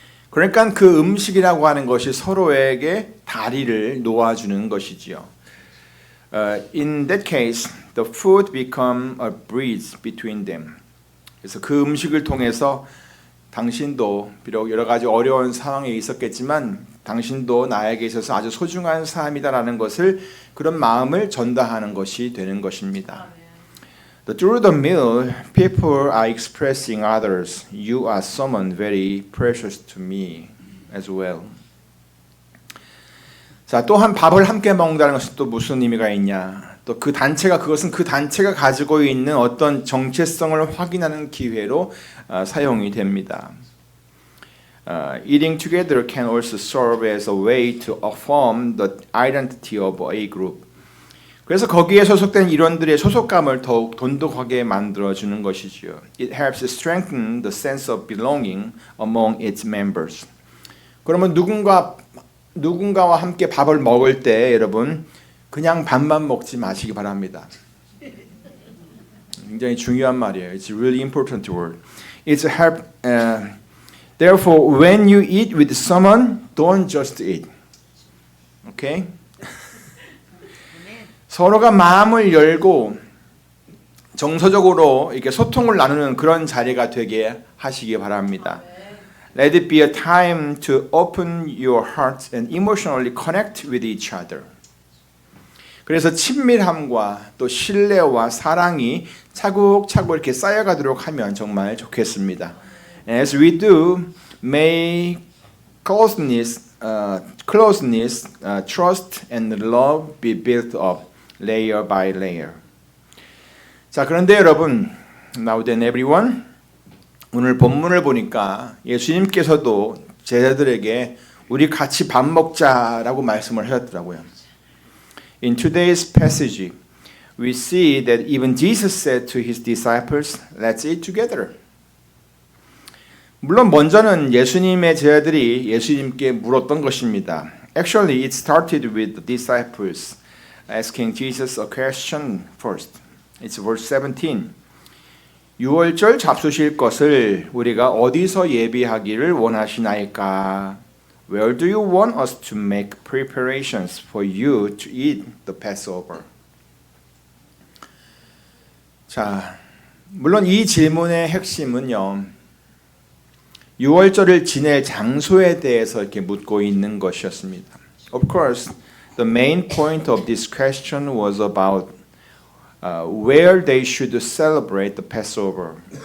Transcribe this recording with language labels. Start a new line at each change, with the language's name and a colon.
Korean: 그러니까 그 음식이라고 하는 것이 서로에게 다리를 놓아주는 것이지요.
English: In that case, the food become a bridge between them.
Korean: 그래서 그 음식을 통해서 당신도 비록 여러 가지 어려운 상황에 있었겠지만 당신도 나에게 있어서 아주 소중한 사람이다라는 것을 그런 마음을 전달하는 것이 되는 것입니다.
English: Through the meal, people are expressing others. You are someone very precious to me as well.
Korean: 자, 또한 밥을 함께 먹는다는 것은 또 무슨 의미가 있냐? 또 그것은 그 단체가 가지고 있는 어떤 정체성을 확인하는 기회로 사용이 됩니다.
English: Eating together can also serve as a way to affirm the identity of a group.
Korean: 그래서 거기에 소속된 일원들의 소속감을 더욱 돈독하게 만들어주는 것이지요.
English: It helps strengthen the sense of belonging among its members.
Korean: 그러면 누군가와 함께 밥을 먹을 때 여러분 그냥 밥만 먹지 마시기 바랍니다. 굉장히 중요한 말이에요.
English: It's a really important word. It's a help. Therefore, when you eat with someone, don't just eat. Okay?
Korean: 서로가 마음을 열고 정서적으로 이렇게 소통을 나누는 그런 자리가 되게 하시기 바랍니다.
English: Let it be a time to open your hearts and emotionally connect with each other.
Korean: 그래서 친밀함과 또 신뢰와 사랑이 차곡차곡 이렇게 쌓여가도록 하면 정말 좋겠습니다.
English: As we do, may closeness, trust and love be built up layer by layer.
Korean: 자, 그런데 여러분,
English: now then everyone,
Korean: 오늘 본문을 보니까 예수님께서도 제자들에게 우리 같이 밥 먹자라고 말씀을 하셨더라고요.
English: In today's passage, we see that even Jesus said to his disciples, "Let's eat together."
Korean: 물론 먼저는 예수님의 제자들이 예수님께 물었던 것입니다.
English: Actually, it started with the disciples asking Jesus a question first. It's verse 17.
Korean: 유월절 잡수실 것을 우리가 어디서 예비하기를 원하시나이까?
English: Where do you want us to make preparations for you to eat the Passover?
Korean: 자, 물론 이 질문의 핵심은요. 유월절을 지낼 장소에 대해서 이렇게 묻고 있는 것이었습니다.
English: Of course, the main point of this question was about where they should celebrate the Passover.